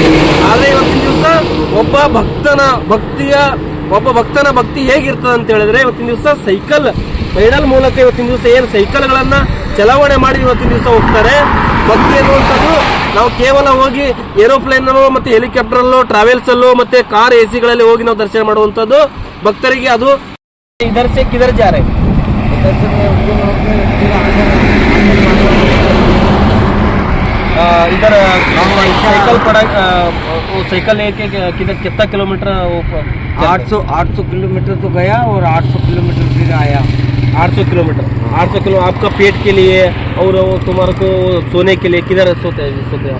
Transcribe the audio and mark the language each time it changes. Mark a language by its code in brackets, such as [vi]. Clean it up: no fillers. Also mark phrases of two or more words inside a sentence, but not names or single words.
[kn] ಆದ್ರೆ ಇವತ್ತಿನ ದಿವಸ ಒಬ್ಬ ಭಕ್ತನ ಭಕ್ತಿ ಹೇಗಿರ್ತದೆ ಅಂತ ಹೇಳಿದ್ರೆ ಇವತ್ತಿನ ದಿವಸ ಸೈಕಲ್ ಪೈಡಲ್ ಮೂಲಕ ಇವತ್ತಿನ ದಿವಸ ಏನು ಸೈಕಲ್ಗಳನ್ನ ಚಲಾವಣೆ ಮಾಡಿ ಇವತ್ತಿನ ದಿವಸ ಹೋಗ್ತಾರೆ. ಭಕ್ತಿ ಅನ್ನುವಂಥದ್ದು ನಾವು ಕೇವಲ ಹೋಗಿ ಏರೋಪ್ಲೇನಲ್ಲೋ ಮತ್ತೆ ಹೆಲಿಕಾಪ್ಟರಲ್ಲೋ ಟ್ರಾವೆಲ್ಸಲ್ಲೋ ಮತ್ತೆ ಕಾರ್ AC ಹೋಗಿ ನಾವು ದರ್ಶನ ಮಾಡುವಂಥದ್ದು ಭಕ್ತರಿಗೆ ಅದು [hi] किधर जारे इधर साइकिल पड़ा साइकिल लेके किधर कितना किलोमीटर 800 किलोमीटर तो गया और 800 किलोमीटर फिर आया। 800 किलोमीटर 800 किलो आपका पेट के लिए और तुम्हारे को सोने के लिए किधर सोते आप?